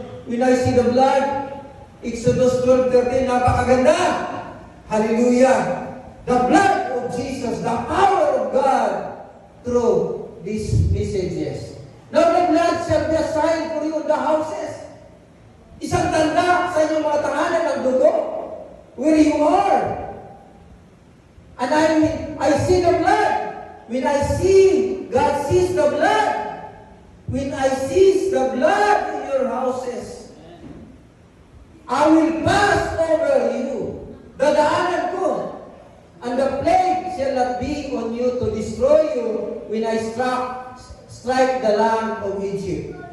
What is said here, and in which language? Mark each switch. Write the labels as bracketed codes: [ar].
[en] When I see the blood, Exodus 12:13, [tl] napakaganda. [en] Hallelujah. The blood of Jesus, the power of God through these messages. Now the blood shall be a sign for you in the houses. [tl] Isang tanda sa inyong mga tahanan ng dugo [en] where you are. And I see the blood. When I see, God sees the blood. When I see the blood in your houses, I will pass over you. [tl] Dadaanan ko. [en] And the plague shall not be on you to destroy you when I strike the land of Egypt.